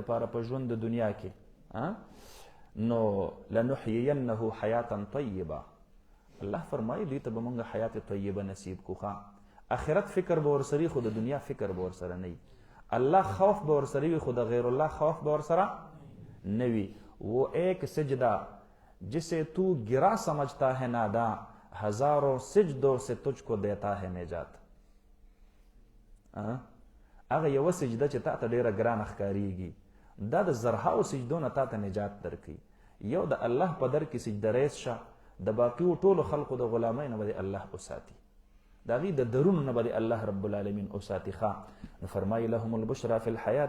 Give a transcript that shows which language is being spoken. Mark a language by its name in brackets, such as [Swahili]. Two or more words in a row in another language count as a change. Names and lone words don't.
[Pashto] پاره په ژوند د دنیا کې نو [Arabic] لنحیینه حیاتا طیبه [Pashto] الله فرمایي دوی ته به موږ حیات طیبه نصیب کو آخرت فکر به ورسره خو د دنیا فکر به ورسره نه وي اللہ خوف به ورسره وي خو د غیر الله خوف به ورسره نه وي [Urdu] وہ ایک سجدہ جسے تو گرا سمجھتا ہے نادا ہزاروں سجدوں سے تجھ کو دیتا ہے نجات [Pashto] هغه یو سجده چې تا ته ډیره ګرانه ښکاریږي دا د زرهاو سجدو نه تا ته نجات درکوي یو د الله په در کې سجده ریز شه د باقیو ټولو خلقو د غلامۍ نه به الله وساتي د هغې د درونو نه به الله رب العالمین وساتي نو فرمایي [Arabic] لهم البشرا فی الحیات